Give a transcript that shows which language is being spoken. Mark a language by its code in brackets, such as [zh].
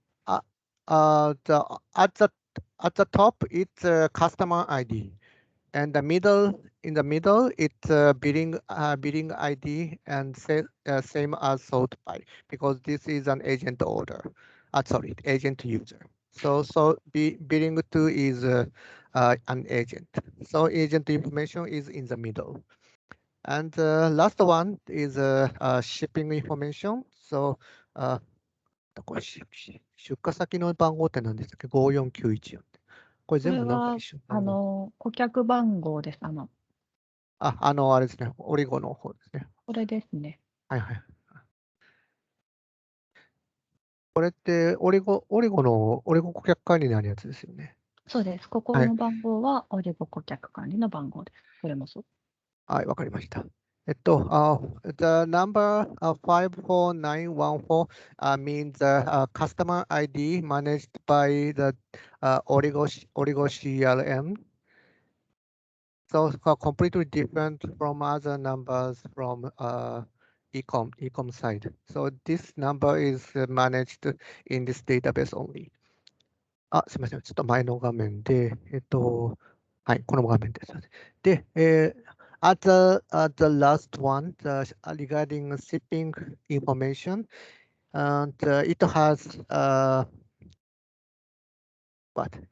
[en] At the top it's customer ID, and in the middle it's billing ID, and same as sold by, because this is an agent order. Agent user. So billing to is an agent. So agent information is in the middle. And last one is shipping information. [ja] So これ出荷先の番号って何でしたっけ？ 54914って。これ全部なんか一緒。顧客番号です。あれですね、オリゴの方ですね。これですね。はいはい。これってオリゴ顧客管理になるやつですよね。そうです。ここはい。の番号はオリゴ顧客管理の番号です。これもそう。はい、わかりました。 [en] the number 54914 means the customer ID managed by the Origo CRM. So completely different from other numbers from ecom side. So this number is managed in this database only. [ja] すみません。ちょっと前の画面で、はい、この画面です。 [en] で、at the last one, regarding shipping information, and it has, what?